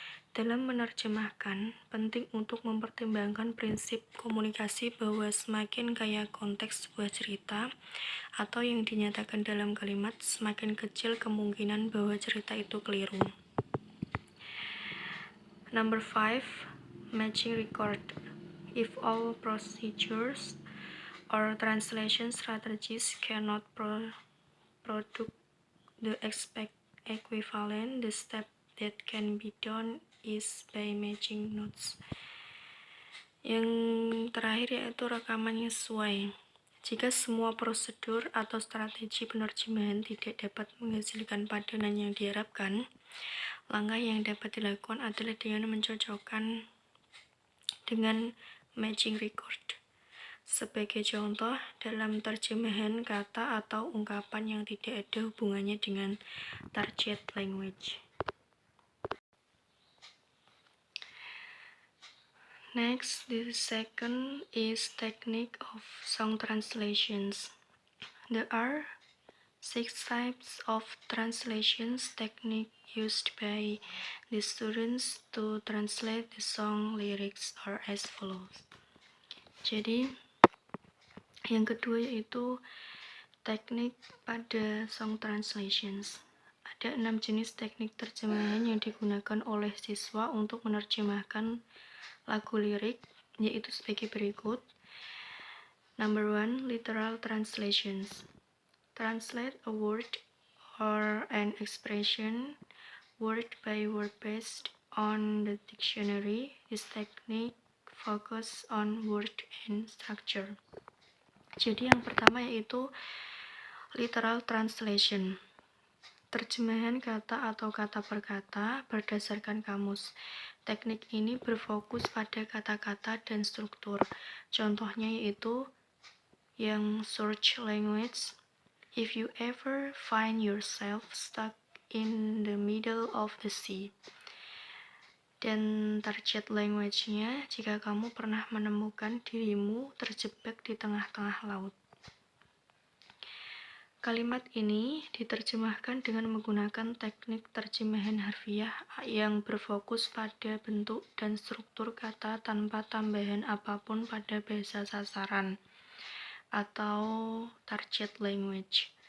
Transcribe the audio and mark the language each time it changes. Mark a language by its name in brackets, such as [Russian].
[Indonesian] Dalam menerjemahkan, penting untuk mempertimbangkan prinsip komunikasi bahwa semakin kaya konteks sebuah cerita atau yang dinyatakan dalam kalimat, semakin kecil kemungkinan bahwa cerita itu keliru. [English] Number 5, matching record. If all procedures or translation strategies cannot produce the expect equivalent, the step that can be done is by matching notes. [Indonesian] Yang terakhir yaitu rekaman yang sesuai. Jika semua prosedur atau strategi penerjemahan tidak dapat menghasilkan padanan yang diharapkan, langkah yang dapat dilakukan adalah dengan mencocokkan dengan matching record. Sebagai contoh, dalam terjemahan kata atau ungkapan yang tidak ada hubungannya dengan target language. [English] Next, the second is technique of song translations. There are 6 types of translations technique used by the students to translate the song lyrics are as follows. [Indonesian] Jadi, yang kedua yaitu teknik pada song translations. Ada 6 jenis teknik terjemahan yang digunakan oleh siswa untuk menerjemahkan lagu lirik, yaitu sebagai berikut. [English] Number 1, literal translations. Translate a word or an expression word by word based on the dictionary. This technique focus on word and structure. [Indonesian] Jadi yang pertama yaitu literal translation. Terjemahan kata atau kata per kata berdasarkan kamus. Teknik ini berfokus pada kata-kata dan struktur. Contohnya yaitu yang search language. [English] If you ever find yourself stuck in the middle of the sea. [Indonesian] Dan target language-nya, jika kamu pernah menemukan dirimu terjebak di tengah-tengah laut. Kalimat ini diterjemahkan dengan menggunakan teknik terjemahan harfiah yang berfokus pada bentuk dan struktur kata tanpa tambahan apapun pada bahasa sasaran atau target language.